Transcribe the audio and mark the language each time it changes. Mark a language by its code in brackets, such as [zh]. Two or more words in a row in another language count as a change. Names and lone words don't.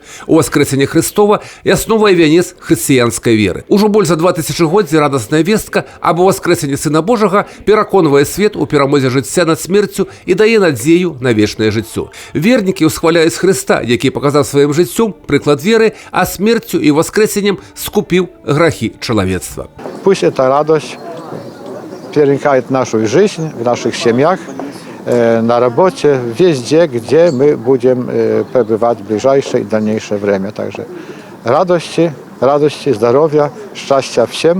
[be] Уваскрэсенне Христова – асновай вянец хрысціянскай веры. Ужо больш за 2000 годдзі радасная вестка аб уваскрэсенні Сына Божага пераконвае свет у перамозе жыцця над смерцю і дае надзею на вечнае жыццё. Вернікі ўсхваляюць Хрыста, які паказаў сваім жыццём прыклад веры, а смерцю і [ru] воскресением скупил грехи человечества. Пусть эта радость переникает нашу жизнь, в наших семьях, на работе, везде, где мы будем пребывать в ближайшее и дальнейшее время. Также радости, здоровья, счастья всем.